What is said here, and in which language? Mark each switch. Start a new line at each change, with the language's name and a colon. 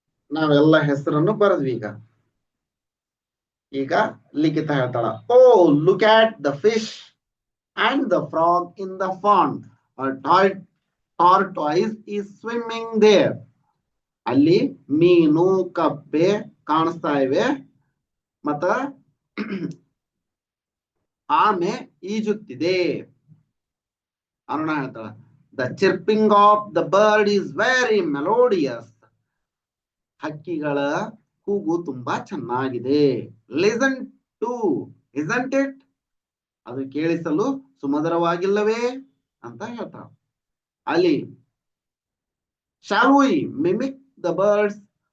Kannada: ನಾವೆಲ್ಲ ಹೆಸರನ್ನು ಬರೆದ್ವಿ. ಈಗ ಲಿಖಿತ ಹೇಳ್ತಾಳ,
English: Oh look at the fish and the frog in the pond. tortoise is swimming there.
Kannada: ಅಲ್ಲಿ ಮೀನು, ಕಪ್ಪೆ ಕಾಣಿಸ್ತಾ ಇವೆ, ಮತ್ತ ಆಮೆ ಈಜುತ್ತಿದೆ. Aruna ಹೇಳ್ತಾಳ,
English: The chirping of the bird is very melodious.
Kannada: ಹಕ್ಕಿಗಳ ಕೂಗು ತುಂಬಾ ಚೆನ್ನಾಗಿದೆ.
English: Listen to, isn't it?
Kannada: ಅದು ಕೇಳಿಸಲು ಸುಮಧುರವಾಗಿಲ್ಲವೇ ಅಂತ ಹೇಳ್ತಾರ. ಅಲ್ಲಿ
English: shall we mimic the birds?